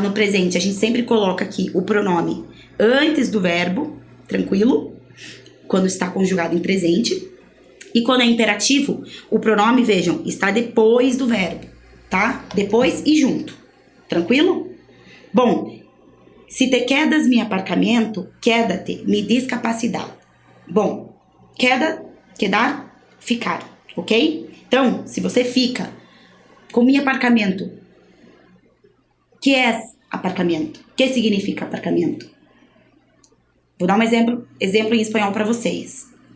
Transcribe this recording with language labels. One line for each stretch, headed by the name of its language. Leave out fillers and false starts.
Portuguese: No presente, a gente sempre coloca aqui o pronome antes do verbo, tranquilo? Quando está conjugado em presente. E quando é imperativo, o pronome, vejam, está depois do verbo, tá? Depois e junto, tranquilo?
Spanish: Bom, se te quedas mi aparcamiento, quédate mi discapacidad.
Portuguese: Bom, quedar, ficar, ok? Então, se você fica com
Spanish: mi aparcamiento,
Portuguese: que é aparcamento? O que significa aparcamento? Vou dar um exemplo em espanhol para vocês.